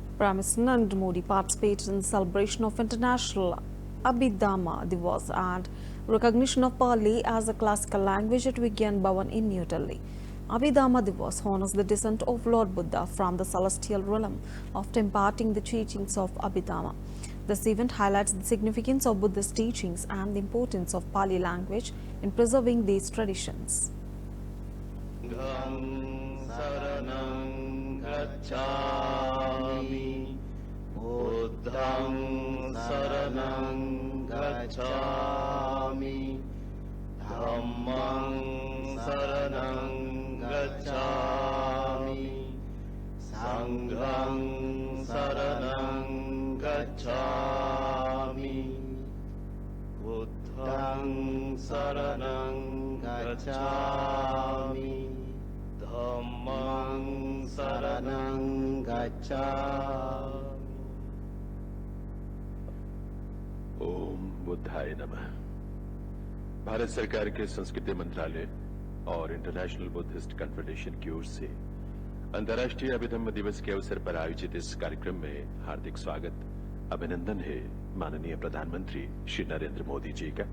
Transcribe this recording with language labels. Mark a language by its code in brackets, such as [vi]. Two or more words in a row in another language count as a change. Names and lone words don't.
[en] Prime Minister Narendra Modi participated in the celebration of International Abhidhamma Divas and recognition of Pali as a classical language at Vigyan Bhavan in New Delhi. Abhidhamma Divas honors the descent of Lord Buddha from the celestial realm after imparting the teachings of Abhidhamma. This event highlights the significance of Buddha's teachings and the importance of Pali language in preserving these traditions. [pi] Gacchami Buddhang Saranang Gacchami Dhammang Saranang Gacchami Sanghang Saranang Gacchami Buddhang Saranang Gacchami Dhammang Saranang Gacchami. [sa] ओम बुद्धाय नमः। [hi] भारत सरकार के संस्कृति मंत्रालय और इंटरनेशनल बुद्धिस्ट कन्फेडरेशन की ओर से अंतर्राष्ट्रीय अभिधम्म दिवस के अवसर पर आयोजित इस कार्यक्रम में हार्दिक स्वागत अभिनंदन है माननीय प्रधानमंत्री श्री नरेंद्र मोदी जी का।